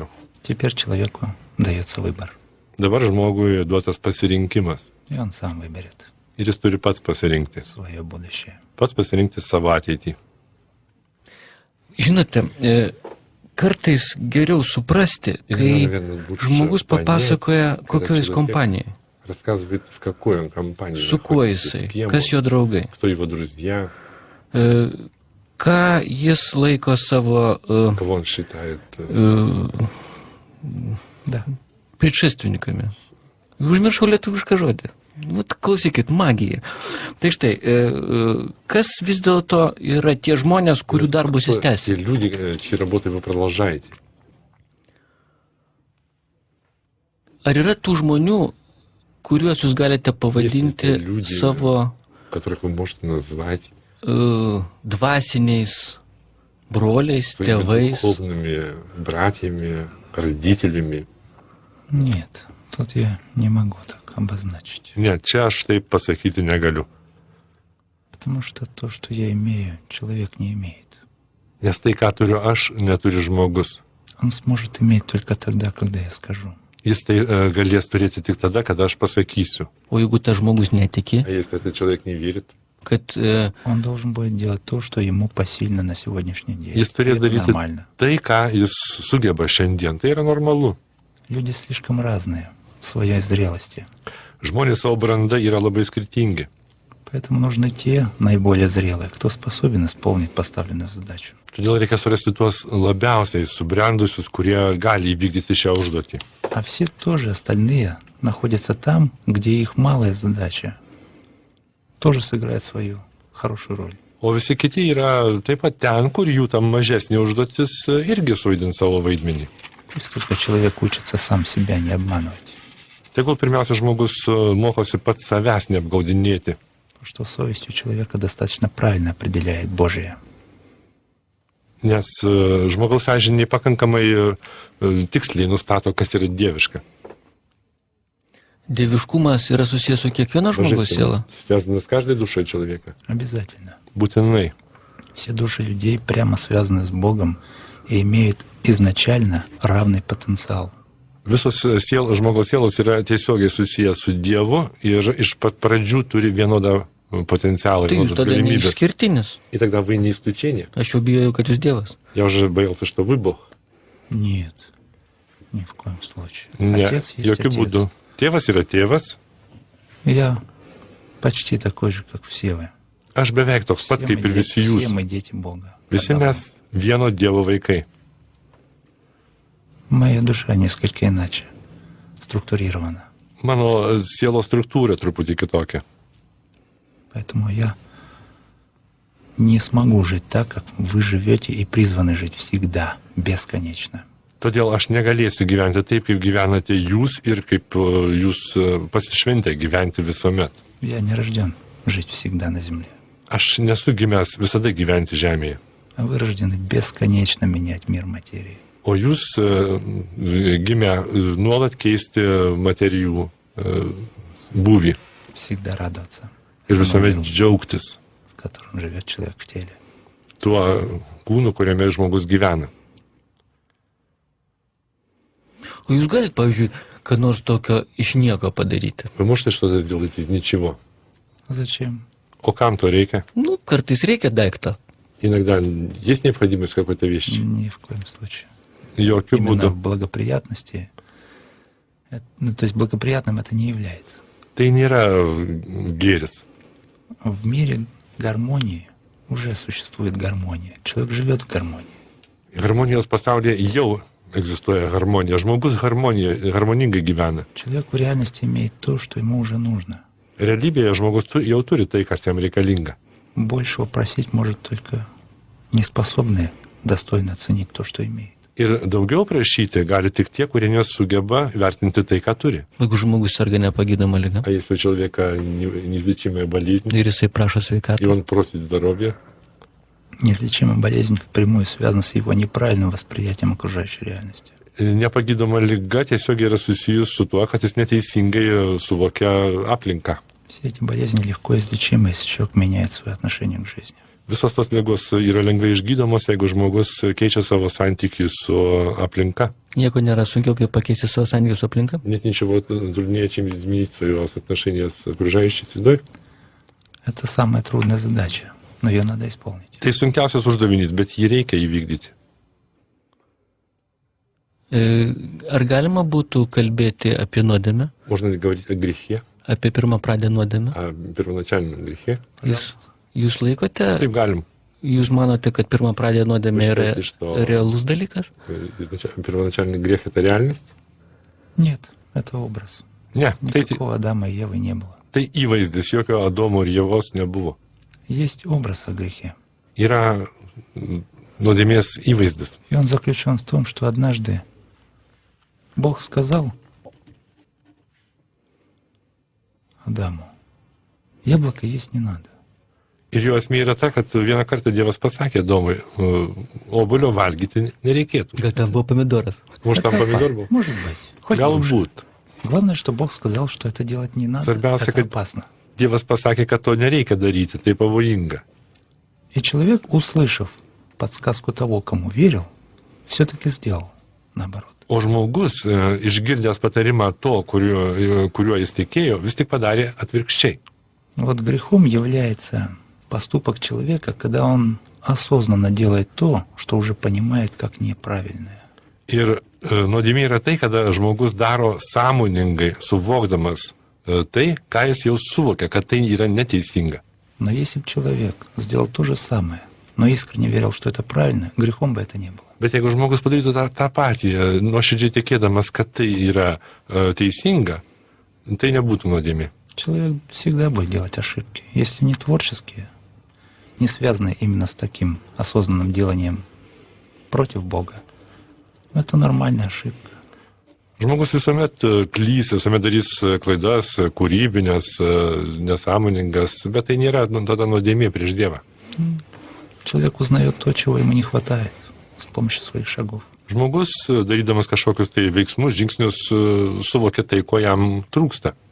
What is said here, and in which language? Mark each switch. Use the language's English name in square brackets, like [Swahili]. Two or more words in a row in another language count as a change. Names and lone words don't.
[Russian] Теперь человеку дается выбор. [Lithuanian] Dabar žmogui duotas pasirinkimas. [Russian] И он сам выберет [Lithuanian] Ir jis turi pats pasirinkti. [Russian] свое будущее. [Lithuanian] Pats pasirinkti savo ateitį. Žinote, kartais geriau suprasti, kai žmogus papasakoja, kokioje jis kompanijoje, [Russian] Рассказывает, в какой он компании [Lithuanian] su kuo [Russian] находится, [Lithuanian] jisai, [Russian] с кем [Lithuanian] kas jo [Russian] он, [Lithuanian] draugai, [Russian] кто его друзья, [Lithuanian] ką jis laiko savo [Russian] кого он считает. Да. предшественниками. [Lithuanian] Užmiršau lietuvišką žodį. Vat klausykit, magija. Tai štai, kas vis dėlto yra tie žmonės, kurių darbus jis [Russian] Те [Lithuanian] tęsia? [Russian] люди, чьи работы вы продолжаете. [Lithuanian] Ar yra tų žmonių, kuriuos jūs galite pavadinti [Russian] Есть ли люди, [Lithuanian] savo [Russian] которых вы можете назвать [Lithuanian] dvasiniais broliais, [Russian] своими [Lithuanian] tėvais? [Russian] духовными братьями, родителями? Нет, тут я не могу так обозначить. [Lithuanian] Ne, čia aš taip pasakyti negaliu. [Russian] Потому что то, что я имею, человек не имеет. [Lithuanian] Nes tai, ką turiu aš, neturi žmogus. [Russian] Он сможет иметь только тогда, когда я скажу. [Lithuanian] Jis tai galės turėti tik tada, kada aš pasakysiu. O jeigu tas žmogus netiki, [Russian] А если этот человек не верит, [Lithuanian] kad [Russian] Он должен будет делать то, что ему посильно на сегодняшний день. [Lithuanian] jis [Russian] И [Lithuanian] turės [Russian] это [Lithuanian] daryti [Russian] нормально. [Lithuanian] tai, ką jis sugeba šiandien. Tai yra normalu. [Russian] Люди слишком разные в своей зрелости. [Lithuanian] Žmonės savo branda yra labai skirtingi. [Russian] Поэтому нужны те наиболее зрелые, кто способен исполнить поставленную задачу. [Lithuanian] Todėl reikia surasti tuos labiausiai subrendusius, kurie gali įvykdyti šią užduotį. [Russian] А все тоже остальные находятся там, где их малая задача тоже сыграет свою хорошую роль. [Lithuanian] O visi kiti yra taip pat ten, kur jų tam mažesnė užduotis irgi suvaidins savo vaidmenį. [Russian] Пусть только человек учится сам себя не обманывать. [Lithuanian] Tegul pirmiausia žmogus mokosi pats savęs neapgaudinėti. [Russian] Потому что совесть у человека достаточно правильно определяет Божие. [Lithuanian] Nes žmogaus sąžinė pakankamai tiksliai nustato, kas yra dieviška. dieviškumas yra susijęs su kiekviena žmogaus siela. [Russian] Связано с каждой душой человека. Обязательно. [Lithuanian] Būtinai. [Russian] Все души людей прямо связаны с Богом и имеют изначально равный потенциал. [Lithuanian] Visos žmogaus sielos yra tiesiogiai susijęs su Dievu ir iš pat pradžių turi vienodą potencialą, Tai jūs vienodas tada galimybės. neišskirtinis. [Russian] И тогда вы не исключение. [Lithuanian] Aš jau bijau, kad jūs Dievas. [Russian] Я уже боялся, что вы Бог. Нет, ни в коем случае. [Lithuanian] Ne, [Russian] Отец есть [Lithuanian] jokių [Russian] отец. [Lithuanian] būdų. Tėvas yra tėvas. [Russian] Я почти такой же, как все вы. [Lithuanian] Aš beveik toks pat, kaip ir visi [Russian] Все [Lithuanian] jūs. [Russian] мы дети Бога. [Lithuanian] Visi [Russian] Одного. [Lithuanian] mes vieno Dievo vaikai. [Russian] Моя душа несколько иначе структурирована. [Lithuanian] Mano sielos struktūra truputį kitokia. [Russian] Поэтому я не смогу жить так, как вы живете и призваны жить всегда, бесконечно. [Lithuanian] Todėl aš negalėsiu gyventi taip, kaip gyvenate jūs ir kaip jūs pasišventę gyventi visuomet. [Russian] Я не рожден жить всегда на земле. [Lithuanian] Aš nesu gimęs visada gyventi žemėje. [Russian] А вы рождены бесконечно менять мир материи. [Lithuanian] O jūs gimę nuolat keisti materijų būvį [Russian] Всегда радоваться, [Lithuanian] ir visuomet [Russian] миру, [Lithuanian] džiaugtis [Russian] в котором живет человек в теле. [Lithuanian] tuo kūnu, kuriame žmogus gyvena. O jūs galite, pavyzdžiui, ką nors tokio iš nieko padaryti? [Russian] Вы можете что-то сделать из ничего. Зачем? [Lithuanian] O kam to reikia? Nu, kartais reikia daiktą. [Russian] Иногда есть необходимость какой-то вещи. Ни в коем случае. [Lithuanian] Jokių [Russian] Именно [Lithuanian] būdų. [Russian] в благоприятности, то есть благоприятным это не является. [Lithuanian] Tai nėra gėris. [Russian] В мире гармонии уже существует гармония. Человек живет в гармонии. [Lithuanian] Harmonijos pasaulyje jau egzistuoja harmonija. Žmogus harmoningai gyvena. [Russian] Человек в реальности имеет то, что ему уже нужно. [Lithuanian] Realybėje žmogus jau turi tai, kas jam reikalinga. [Russian] Большего просить может только неспособный достойно оценить то, что имеет. [Lithuanian] Ir daugiau prašyti gali tik tie, kurie nesugeba vertinti tai, ką turi. Jeigu žmogus serga nepagydoma liga [Russian] А если у человека неизлечимая болезнь, [Lithuanian] ir jisai prašo sveikatos, [Russian] и он просит здоровья, Неизлечимая болезнь впрямую связана с его неправильным восприятием окружающей реальности. [Lithuanian] nepagydoma liga tiesiog yra susijus su tuo, kad jis neteisingai suvokia aplinką. [Russian] Все эти болезни легко излечимы, если человек меняет свое отношение к жизни. [Lithuanian] Visos tos ligos yra lengvai išgydomos, jeigu žmogus keičia savo santykį su aplinka. nieko nėra sunkiau, kaip pakeisti savo santykius su aplinka. [Russian] Нет ничего труднее, чем изменить свое соотношение с окружающей средой. Это самая трудная задача, но ее надо исполнить. [Lithuanian] Tai sunkiausias uždavinys, bet jį reikia įvykdyti. Ar galima būtų kalbėti apie nuodėmę, [Russian] Можно ли говорить о грехе, [Lithuanian] apie pirmapradę nuodėmę? [Russian] о первоначальном грехе? [Lithuanian] Jūs laikote, Taip galim. jūs manote, kad pirmapradė nuodėmė yra [Russian] Считаете, что- [Lithuanian] realus dalykas? [Russian] Первоначальный грех — это реальность? Нет, это образ. [Lithuanian] Ne, tai, [Russian] Никакого Адама и Евы не было. [Lithuanian] tai įvaizdis, jokio Adomo ir Jėvos nebuvo. [Russian] Есть образ о грехе. [Lithuanian] Yra nuodėmės įvaizdis. [Russian] И он заключен в том, что однажды Бог сказал Адаму, яблоко есть не надо. [Lithuanian] Ir jo esmė yra ta, kad vieną kartą Dievas pasakė Adomui, obuolio valgyti nereikėtų. Gal ten buvo pomidoras? [Russian] Может, там помидор был? Может быть. Хоть лучше. [Lithuanian] Galbūt. [Russian] Главное, что Бог сказал, что это делать не надо. [Lithuanian] Svarbiausia, [Russian] Это [Lithuanian] kad [Russian] опасно. [Lithuanian] Dievas pasakė, kad to nereikia daryti, tai pavojinga. [Russian] И человек, услышав подсказку того, кому верил, все-таки сделал наоборот. [Lithuanian] O žmogus, išgirdęs patarimą to, kuriuo jis tikėjo, vis tik padarė atvirkščiai. [Russian] Вот грехом является поступок человека, когда он осознанно делает то, что уже понимает как неправильное. [Lithuanian] Ir nuodėmė yra tai, kada žmogus daro sąmoningai, suvokdamas tai, ką jis jau suvokia, kad tai yra neteisinga. [Russian] Но если бы человек сделал то же самое, но искренне верил, что это правильно, грехом бы это не было. [Lithuanian] Bet jeigu žmogus padarytų tą patį, nuoširdžiai tikėdamas, kad tai yra teisinga, tai nebūtų nuodėmė. [Russian] Человек всегда будет делать ошибки, если не творческие, не связанные именно с таким осознанным деланием против Бога. Это нормальная ошибка. [Lithuanian] Žmogus visuomet klys, visuomet darys klaidas, kūrybinės, nesąmoningas, bet tai nėra tada nuodėmė prieš Dievą. [Russian] Человек узнает то, чего ему не хватает с помощью своих шагов. [Lithuanian] Žmogus, darydamas kažkokius tai veiksmus, žingsnius, suvokia tai, ko jam trūksta.